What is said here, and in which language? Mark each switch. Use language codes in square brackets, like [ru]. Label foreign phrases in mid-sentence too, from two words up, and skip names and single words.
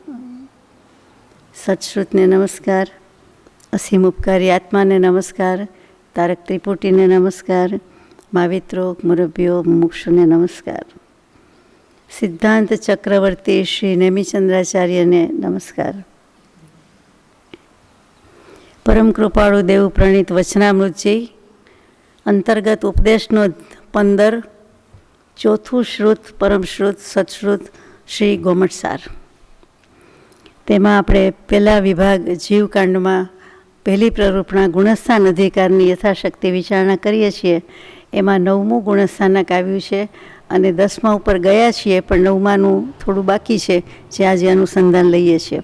[gu] સત્શ્રુતને નમસ્કાર, અસીમ ઉપકારી આત્માને નમસ્કાર, તારક ત્રિપુટીને નમસ્કાર, માવિત્રો મુરબ્બીઓ મુમુક્ષુને નમસ્કાર, સિદ્ધાંત ચક્રવર્તી શ્રી નેમિચંદ્રાચાર્ય ને નમસ્કાર। પરમ કૃપાળુ દેવ પ્રણીત વચનામૃતજી અંતર્ગત ઉપદેશનો 15 ચોથું શ્રુત પરમ શ્રુત સત્શ્રુત શ્રી ગોમટસાર। તેમાં આપણે પહેલા વિભાગ જીવકાંડમાં પહેલી પ્રરૂપણા ગુણસ્થાન અધિકારની યથાશક્તિ વિચારણા કરીએ છીએ। એમાં 9મું ગુણસ્થાનક આવ્યું છે અને 10મા ઉપર ગયા છીએ, પણ 9માનું થોડું બાકી છે જે આજે અનુસંધાન લઈએ છીએ।